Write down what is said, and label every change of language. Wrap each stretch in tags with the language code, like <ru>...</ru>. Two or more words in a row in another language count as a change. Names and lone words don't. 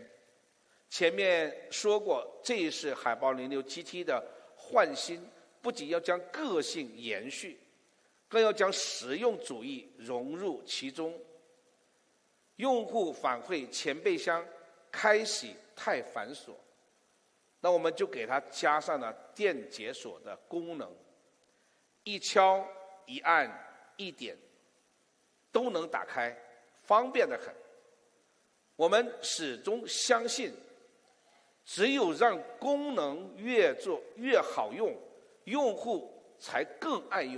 <zh>前面說過，這一世海豹06 GT 的換新，不僅要將個性延續，更要將實用主義融入其中。用戶反饋前備箱開啟太繁瑣，那我們就給它加上了電解鎖的功能，一敲一按一點都能打開， 方便得很。我們始終相信，只有让功能越做越好用，用戶才更愛用。</zh>